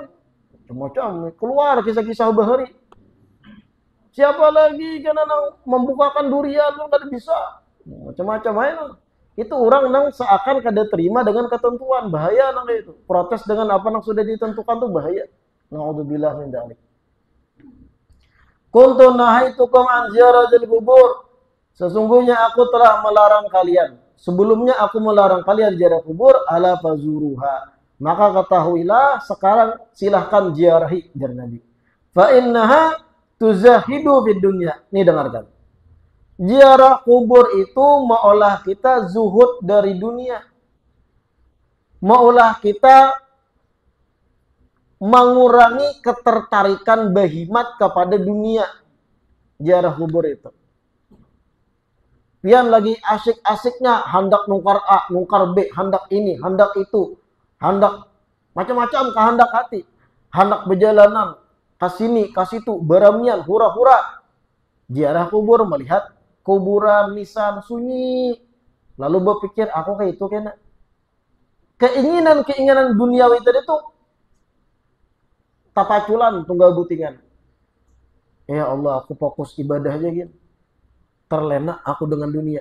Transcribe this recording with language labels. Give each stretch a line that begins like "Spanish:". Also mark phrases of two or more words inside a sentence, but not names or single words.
Banjar: Macam-macam keluar kisah-kisah bahari. Siapa lagi kena nang membukakan durian pun kada bisa. Macam-macam aja. Itu orang nang seakan kada terima dengan ketentuan, bahaya nang itu. Protes dengan apa nang sudah ditentukan tuh bahaya.
Arabic: نعوذ بالله من ذلك. كنت نهيتكم عن زيارة القبور.
Banjar: Sesungguhnya aku telah melarang kalian. Sebelumnya aku melarang kalian ziarah kubur,
Arabic: ألا فزوروها.
Banjar: Maka ketahuilah sekarang silahkan ziarahi, jar Nabi.
Arabic: فإنها تزهد في الدنيا.
Banjar: Nih dengarkan. Ziarah kubur itu maulah kita zuhud dari dunia. Maulah kita mengurangi ketertarikan bahimat kepada dunia. Ziarah kubur itu. Pian lagi asik-asiknya hendak nungkar A, nungkar B, hendak ini, hendak itu, hendak macam-macam kehendak hati. Hendak berjalanan ke sini, ke situ, beramian, hura-hura. Ziarah kubur melihat kuburan nisan sunyi. Lalu berpikir, aku kayak itu kena. Keinginan-keinginan duniawi tadi itu tapaculan tunggal butingan.
Arabic: يا الله,
Banjar: aku fokus ibadah aja gitu. Terlena aku dengan dunia.